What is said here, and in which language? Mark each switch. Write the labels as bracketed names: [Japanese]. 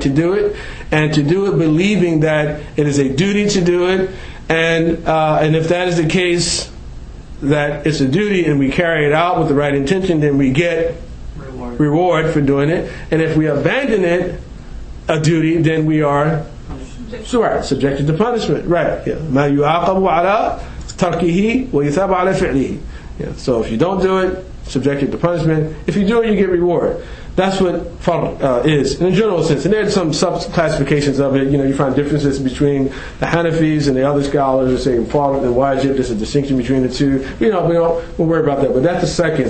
[English] To do it, and to do it believing that it is a duty to do it, and if that is the case, that it's a duty and we carry it out with the right intention, then we get reward for doing it. And if we abandon it, a duty, then we are subjected to punishment. Right? Yeah. [Arabic] ما يعاقب على تركه ويثاب على فعله. [English] Yeah. So if you don't do it, subjected to punishment. If you do it, you get reward. That's what fard is in a general sense. And there's some sub-classifications of it. You find differences between the Hanafis and the other scholars who say fard and wajib. There's a distinction between the two. We'll worry about that. But that's the second.